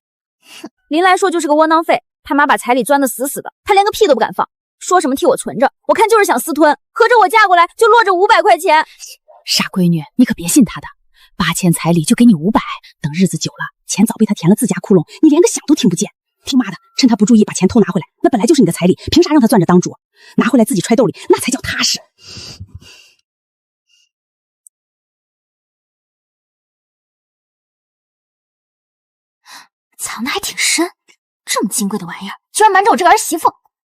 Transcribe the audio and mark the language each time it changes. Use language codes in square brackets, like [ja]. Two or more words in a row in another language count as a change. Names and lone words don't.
[zh] 林來碩就是個窩囊廢，他媽把彩禮鑽得死死的，他連個屁都不敢放，說什麼替我存着，我看就是想私吞，合着我嫁過來就落着500塊錢。傻閨女，你可別信他的，8000彩禮就給你500，等日子久了，錢早被他填了自家窟窿，你連個響都聽不見。聽媽的，趁他不注意把錢偷拿回來，那本來就是你的彩禮，憑啥讓他攥着當主？拿回來自己揣兜裡，那才叫踏實。藏得還挺深，這麼金貴的玩意兒，居然瞞着我這個兒媳婦。